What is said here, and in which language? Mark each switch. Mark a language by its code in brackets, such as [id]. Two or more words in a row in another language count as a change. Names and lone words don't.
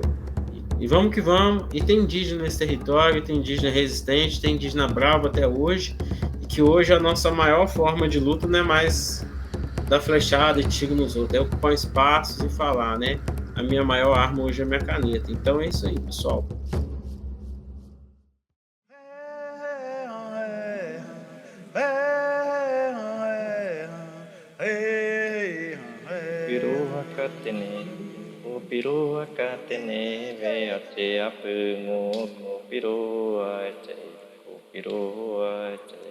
[pt] E vamos que vamos, e tem indígena nesse território, tem indígena resistente, tem indígena bravo até hoje, e que hoje a nossa maior forma de luta não é mais dar flechada e tiro nos outros, é ocupar espaços e falar, né? A minha maior arma hoje é a minha caneta. Então é isso aí, pessoal. [gn] Piroha katene ve ate apungo ko piroha che